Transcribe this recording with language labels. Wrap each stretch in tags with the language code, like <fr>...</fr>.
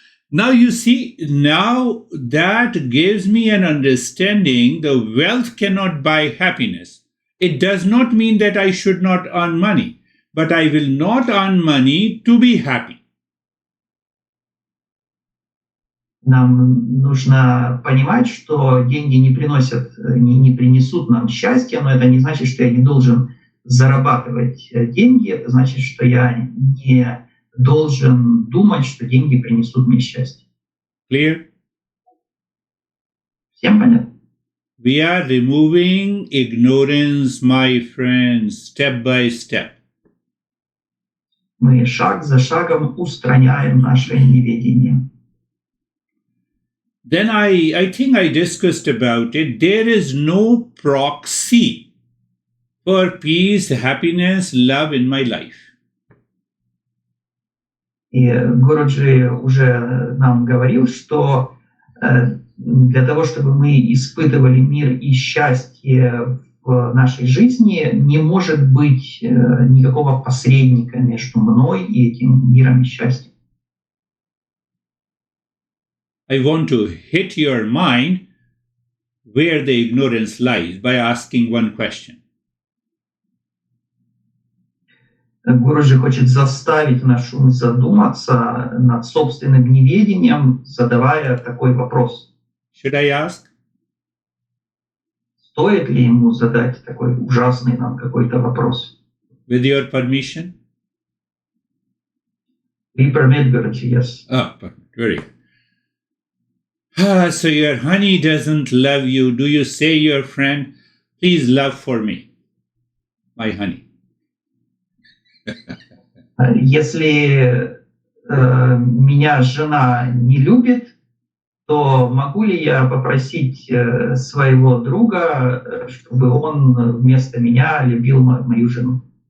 <en>Now you see, now that gives me an understanding the wealth cannot buy happiness. It does not mean that I should not earn money, but I will not earn money to be happy.</en> <ru>Нам нужно понимать, что деньги не принесут нам счастья, но это не значит, что я не должен зарабатывать деньги, это значит, что я не должен думать, что деньги принесут мне счастье.</ru> <en>Clear?</en> <ru>Всем понятно?</ru> <en>We are removing ignorance, my friends, step by step.</en> <ru>Мы шаг за шагом устраняем наше неведение.</ru> <en>Then I think I discussed about it. There is no proxy for peace, happiness, love in my life.</en> <ru>И Гуруджи уже нам говорил, что для того, чтобы мы испытывали мир и счастье в нашей жизни, не может быть никакого посредника между мной и этим миром и счастьем.</ru> <en>I want to hit your mind where the ignorance lies by asking one question.</en> <ru>Гуруджи хочет заставить наш ум задуматься над собственным неведением, задавая такой вопрос.</ru> <en>Should I ask?</en> <ru>Стоит ли ему задать такой ужасный нам какой-то вопрос?</ru> <en>With your permission? We permit, Guruji, yes. Very good. So your honey doesn't love you. Do you say your friend, please love for me, my honey?</en> <ru>Если меня жена не любит, то могу ли я попросить своего друга, чтобы он вместо меня любил мою жену?</ru>